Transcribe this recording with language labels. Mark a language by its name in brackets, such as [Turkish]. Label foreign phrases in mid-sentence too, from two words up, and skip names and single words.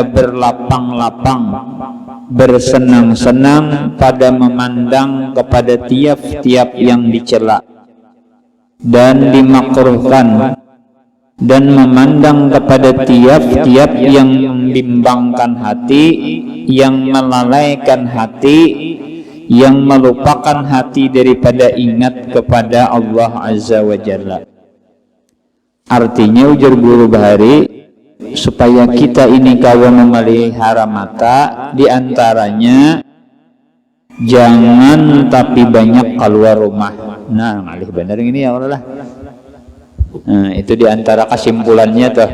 [Indonesian] berlapang-lapang, bersenang-senang pada memandang kepada tiap-tiap yang dicela dan dimakruhkan, dan memandang kepada tiap-tiap yang membimbangkan hati, yang melalaikan hati, yang melupakan hati daripada ingat kepada Allah [Arabic] عز وجل. [Indonesian] Artinya, ujar Guru Bahari, supaya kita ini kawan memelihara mata, diantaranya jangan tapi banyak keluar rumah. Nah, ngalih bener ini ya Allah. Nah, itu diantara kesimpulannya tuh.